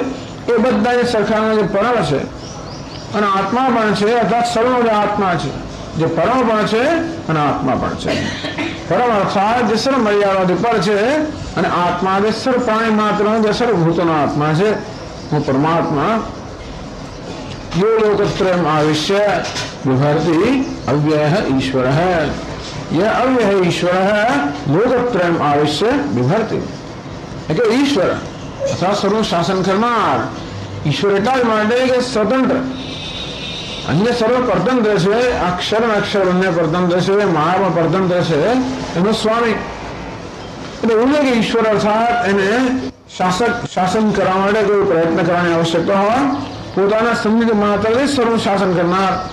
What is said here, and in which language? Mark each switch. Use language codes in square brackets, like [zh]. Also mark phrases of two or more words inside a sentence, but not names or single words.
[gu] એ બધા જે સરખામાં જે પરમ છે અને આત્મા પણ છે, અર્થાત સર્વનો જે આત્મા છે, જે પરમ પણ છે અને આત્મા પણ છે. પરમ અર્થાત જે સર્વ મર્યાદાથી પર છે, અને આત્મા જે સર્વ પ્રાણી માત્ર જે સર્વભૂતોનો આત્મા છે. હું પરમાત્મા [sa] यो लोकत्रयम् आविश्य विभर्ति अव्ययः ईश्वरः, यह अव्यय ईश्वरः लोकत्रयम् आविश्य विभर्ति. [gu] એટલે ઈશ્વર અથવા સર્વ શાસન કરનાર ઈશ્વર એટલા જ માટે કે સ્વતંત્ર, અન્ય સર્વ પરતંત્ર છે. અક્ષર અને અક્ષર બંને પરતંત્ર છે, માયા પણ પરતંત્ર છે, એનો સ્વામી. એટલે એવું કે ઈશ્વર અર્થાત એને શાસન કરવા માટે કોઈ પ્રયત્ન કરવાની આવશ્યકતા હોય, પોતાના સંબંધ માત્રથી સર્વ શાસન કરનાર.